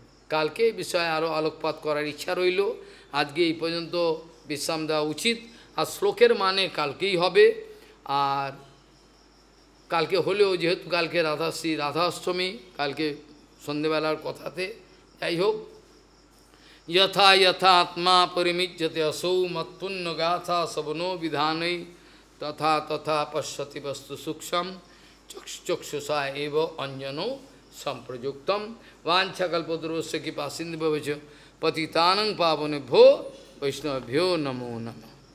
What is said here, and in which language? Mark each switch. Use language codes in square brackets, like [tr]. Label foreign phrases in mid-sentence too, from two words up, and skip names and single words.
[bn] কালকে এই বিষয়ে আরও আলোকপাত করার ইচ্ছা রইল। আজকে এই পর্যন্ত বিশ্রাম দেওয়া উচিত। আর শ্লোকের মানে কালকেই হবে। আর কালকে হলেও, যেহেতু কালকে রাধাষ্টমী, কালকে সন্ধেবেলার কথাতে, যাই হোক, [sa] যথা যথা আত্মা পরিমিজ্যতে অসৌ মৎপুণ্য গাথা শবনো বিধানৈ তথা তথা পশ্যতি বস্তু সূক্ষ্ম চক্ষুষা এব অঞ্জনো সম্প্রযুক্তম वाञ्छाकल्पतरुस्य कृपासिन्धुभ्यो पतितानं पावनेभ्यो वैष्णवेभ्यो नमो नमः।